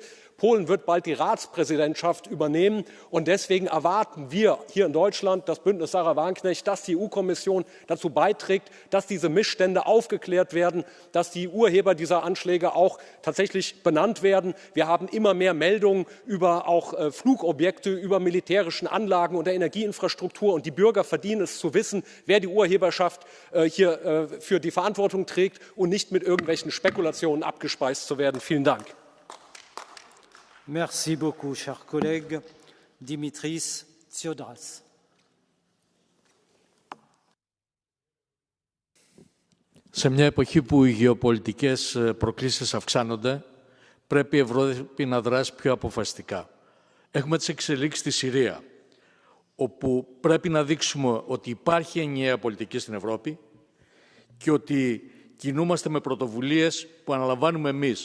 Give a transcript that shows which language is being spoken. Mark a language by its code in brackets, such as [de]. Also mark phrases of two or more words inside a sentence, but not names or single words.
[de] Polen wird bald die Ratspräsidentschaft übernehmen. Und deswegen erwarten wir hier in Deutschland, das Bündnis Sarah Wagenknecht, dass die EU-Kommission dazu beiträgt, dass diese Missstände aufgeklärt werden, dass die Urheber dieser Anschläge auch tatsächlich benannt werden. Wir haben immer mehr Meldungen über auch Flugobjekte, über militärischen Anlagen und der Energieinfrastruktur. Und die Bürger verdienen es zu wissen, wer die Urheberschaft hier für die Verantwortung trägt und nicht mit irgendwelchen Spekulationen abgespeist zu werden. Vielen Dank. [fr] Merci beaucoup, cher collègue. Dimitris Tsiodras. [el] Σε μια εποχή που οι γεωπολιτικές προκλήσεις αυξάνονται, πρέπει η Ευρώπη να δράσει πιο αποφασιστικά. Έχουμε τις εξελίξεις στη Συρία, όπου πρέπει να δείξουμε ότι υπάρχει ενιαία πολιτική στην Ευρώπη και ότι κινούμαστε με πρωτοβουλίες που αναλαμβάνουμε εμείς.